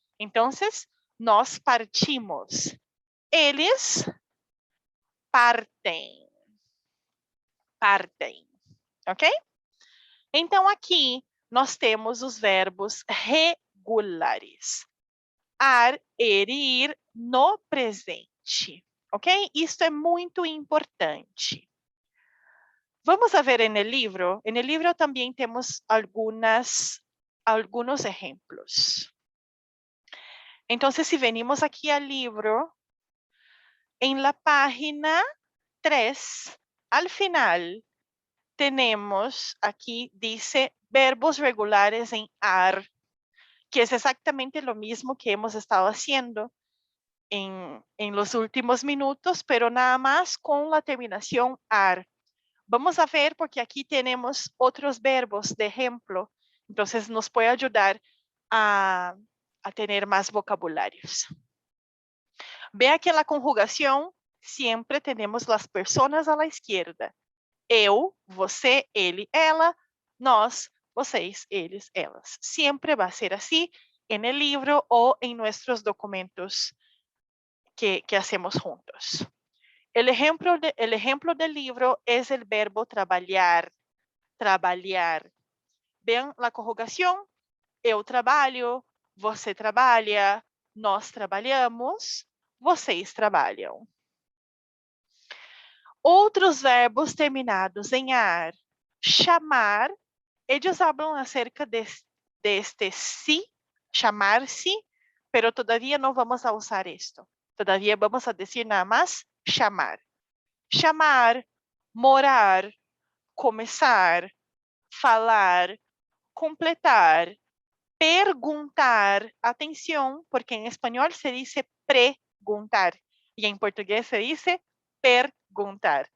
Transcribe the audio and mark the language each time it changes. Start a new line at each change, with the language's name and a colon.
Portuguese: Então, nós partimos. Eles partem. Partem. Ok? Então, aqui nós temos os verbos regulares. Ar, er e ir no presente. Ok? Isso é muito importante.
Spanish: Vamos a ver en el libro. En el libro también temos algunos ejemplos. Entonces, si venimos aquí al libro, en la página 3, al final, tenemos aquí, dice, verbos regulares en ar, que es exactamente lo mismo que hemos estado haciendo en los últimos minutos, pero nada más con la terminación ar. Vamos a ver porque aquí tenemos otros verbos de ejemplo, entonces nos puede ayudar a tener más vocabularios. Vea que en la conjugación siempre tenemos las personas a la izquierda.
Portuguese: Eu, você, ele, ela, nós, vocês, eles, elas.
Spanish: Siempre va a ser así en el libro o en nuestros documentos que hacemos juntos. El ejemplo del libro es el verbo trabalhar. Trabalhar. Vean la conjugación.
Portuguese: Eu trabalho, você trabalha, nós trabalhamos, vocês trabalham. Outros verbos terminados em ar. Chamar.
Spanish: Ellos hablan acerca de este sí, chamar-se, pero todavía no vamos a usar esto. Todavía vamos a decir nada más chamar.
Portuguese: Chamar, morar, começar, falar, completar, perguntar. Atenção, porque em espanhol se diz preguntar e em português se diz perguntar.